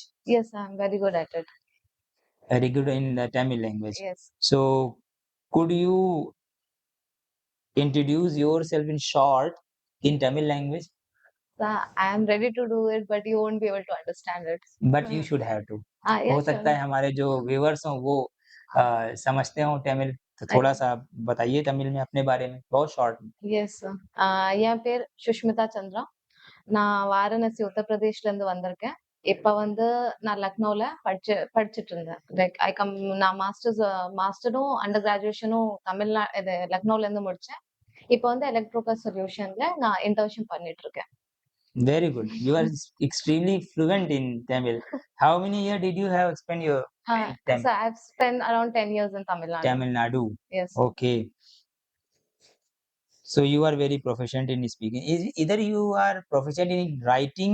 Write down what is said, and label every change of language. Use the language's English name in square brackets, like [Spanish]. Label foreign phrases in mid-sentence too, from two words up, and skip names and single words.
[English] Yes, I'm very good at it. Very good in the Tamil language. Yes. So could you introduce yourself in short in Tamil language? So I am ready to do it, but you won't be able to understand it. But you should have to. Ah, [Hindi] हो [English] yes, [Hindi] सकता [English] sure. [Hindi] है हमारे जो व्यूअर्स हों वो समझते हो तमिल तो थोड़ा सा बताइए तमिल में अपने बारे में बहुत शॉर्ट में. [English] Yes, sir. [Tamil] என் பேர் சுஷ்மிதா சந்திரா. நான் வாரணாசி உத்தரப்பிரதேஷ்ல இருந்து வந்திருக்கேன். இப்ப வந்து நான் லக்னோல படிச்சுட்டு இருந்தேன். நான் மாஸ்டரும் [English] under graduation [Tamil] இது லக்னோல இருந்து முடிச்சேன். இப்ப வந்து [English] electrical solution [Tamil] நான் இன்டர்ன்ஷிப் பண்ணிட்டு இருக்கேன். [English] Very good. You are extremely fluent in Tamil. How many years did you have spent your in So I've spent around 10 years in Tamil Nadu. Tamil Nadu? Yes. Okay. So you are very proficient in speaking. Either you are proficient in writing